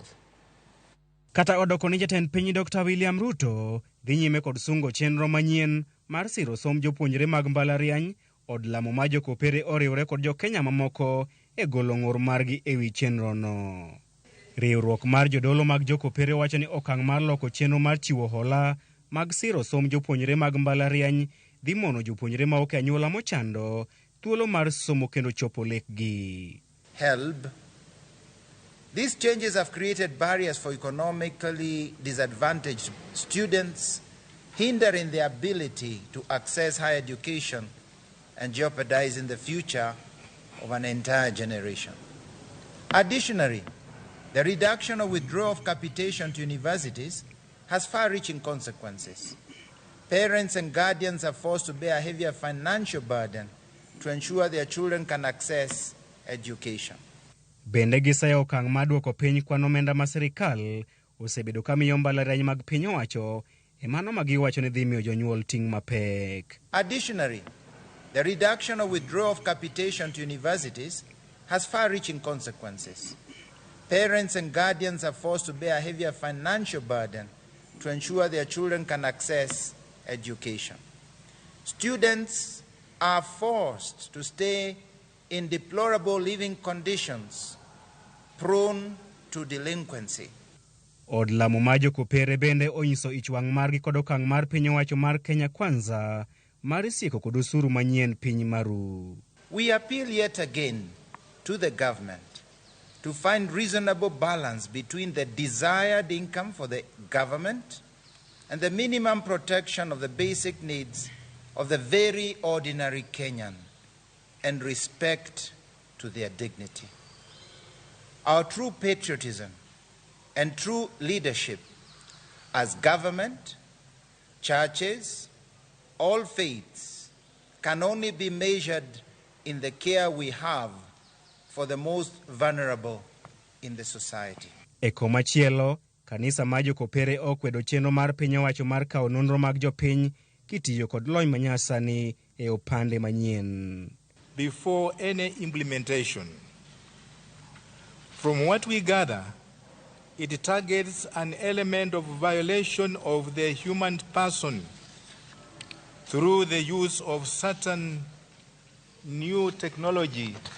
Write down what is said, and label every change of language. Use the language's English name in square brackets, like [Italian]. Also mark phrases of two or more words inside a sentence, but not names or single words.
[Luo (Kenya and Tanzania)] Kata odoko ni jatend piny Dr. William Ruto dhi nyime kod sungo chenro manyien mar siro somb jopuonjre mag mbalariany, od lamo ma jokopere oriwre kod jokenya mamoko e golo ng'ur margi ewi chenro no. Riwruok mar jodolo mag jokopere wacho ni okang' mar loko chenro mar chiwo hola mag siro somb jopuonjre mag mbalariany dhi mono jopuonjre ma ok anyuola mochando thuolo mar somo kendo chopo lekgi. [English] These changes have created barriers for economically disadvantaged students, hindering their ability to access higher education and jeopardizing the future of an entire generation. Additionally, the reduction or withdrawal of capitation to universities has far-reaching consequences. Parents and guardians are forced to bear a heavier financial burden to ensure their children can access education. [Luo (Kenya and Tanzania)] Bende gisayo okang' maduoko piny kwan omenda ma sirkal osebedo ka miyo mbalariany mag piny owacho e mano ma giwacho ni dhi miyo jonyuol ting' mapek. [English] Additionally, the reduction or withdrawal of capitation to universities has far-reaching consequences. Parents and guardians are forced to bear a heavier financial burden to ensure their children can access education. Students are forced to stay in deplorable living conditions, prone to delinquency. [Luo (Kenya and Tanzania)] Od lamo ma jokopere bende onyiso ich wang' margi kod okang' mar piny owacho mar Kenya Kwanza mar sieko kod osuru manyien piny maru. [English] We appeal yet again to the government to find reasonable balance between the desired income for the government and the minimum protection of the basic needs of the very ordinary Kenyan and respect to their dignity. Our true patriotism and true leadership as government, churches, all faiths can only be measured in the care we have for the most vulnerable in the society. [Luo (Kenya and Tanzania)] E komachielo, kanisa ma jokopere okwedo chenro mar piny owacho mar kawo nonro mag jopiny kitiyo kod lony manyasani e opande manyien. [English] Before any implementation, from what we gather, it targets an element of violation of the human person through the use of certain new technology.